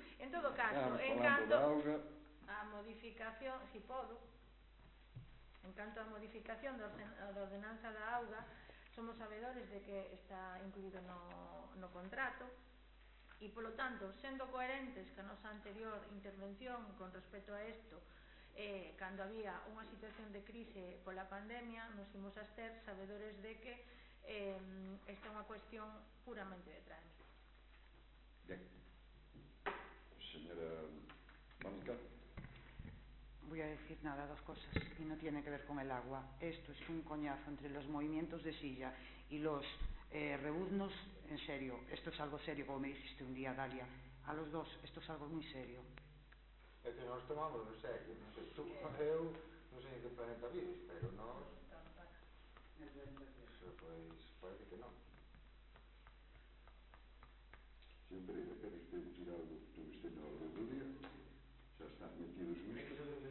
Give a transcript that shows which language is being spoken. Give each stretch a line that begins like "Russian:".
Galician: En todo caso, en canto a modificación, si podo. En canto á modificación da ordenanza da auga, somos sabedores de que está incluído no contrato e, polo tanto, sendo coherentes que a nosa anterior intervención con respecto a isto, cando había unha situación de crise pola pandemia, nos imos abster sabedores de que esta é unha cuestión puramente de trámite.
Spanish: Bien. Señora Mónica. Voy a decir nada, dos cosas, y no tiene que ver con el agua. Esto es un coñazo entre los movimientos de silla y los rebuznos, en serio. Esto es algo serio, como me dijiste un día, Dalia. A los dos, esto es algo muy serio.
Galician: É que nós tomamos en serio, non sei, tú, eu non sei en que planeta vives, pero nós... Eso, pois, parece que non. Sempre quere usted decir algo que usted na orde do día, xa están metidos nisto.